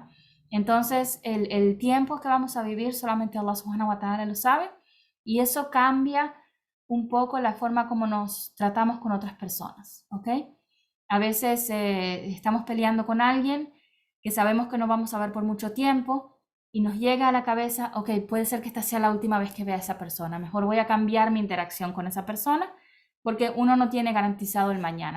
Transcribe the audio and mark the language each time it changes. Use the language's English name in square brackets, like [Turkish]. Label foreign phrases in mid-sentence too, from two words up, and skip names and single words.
[Spanish] Entonces, el tiempo que vamos a vivir solamente [Arabic] الله سبحانه وتعالى [Spanish] lo sabe, y eso cambia un poco la forma como nos tratamos con otras personas, ¿ok? A veces estamos peleando con alguien que sabemos que no vamos a ver por mucho tiempo y nos llega a la cabeza, ok, puede ser que esta sea la última vez que vea a esa persona, mejor voy a cambiar mi interacción con esa persona porque uno no tiene garantizado el mañana.